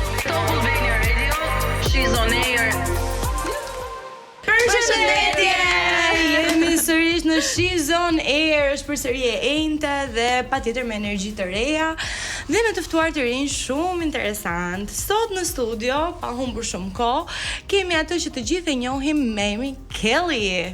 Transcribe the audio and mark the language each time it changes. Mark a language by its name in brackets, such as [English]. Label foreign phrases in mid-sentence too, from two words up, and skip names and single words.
[English] Top Albania Radio, she's on air. [Albanian] Përshëndetje! Jemi sërish në She's on Air, është përsëri e enjte dhe patjetër me energji të reja dhe me të ftuar të rinj shumë interesant. Sot në studio, pa humbur shumë kohë, kemi atë që të gjithë e njohim me emrin Kelly.